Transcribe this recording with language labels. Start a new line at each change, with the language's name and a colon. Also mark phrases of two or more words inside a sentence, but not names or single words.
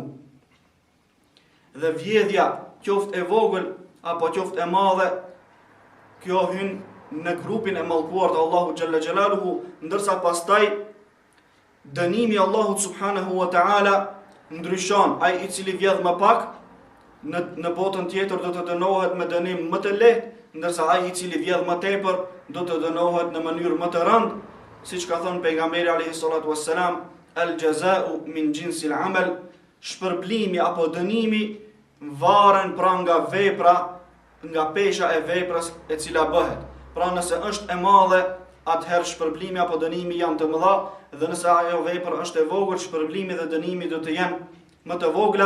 Albanian: Dhe vjedhja, qoftë e vogël apo qoftë e madhe, kjo hyn në grupin e mallkuar të Allahu
Arabic: جل جلاله,
Albanian: ndërsa pastaj dënimi i Allahut
Arabic: سبحانه وتعالى
Albanian: ndryshon. Ai i cili vjedh më pak në botën tjetër do të dënohet me dënim më të lehtë, ndërsa ai i cili vjedh më tepër do të dënohet në mënyrë më të rëndë, siç ka thënë pejgamberi
Arabic: عليه الصلاة والسلام, الجزاء من جنس العمل,
Albanian: shpërblimi apo dënimi varen pra nga vepra, nga pesha e veprës e cila bëhet. Pra nëse është e madhe, atëherë shpërblimi apo dënimi janë të mëdha, dhe nëse ajo vepër është e vogël, shpërblimi dhe dënimi do të jenë më të vogla.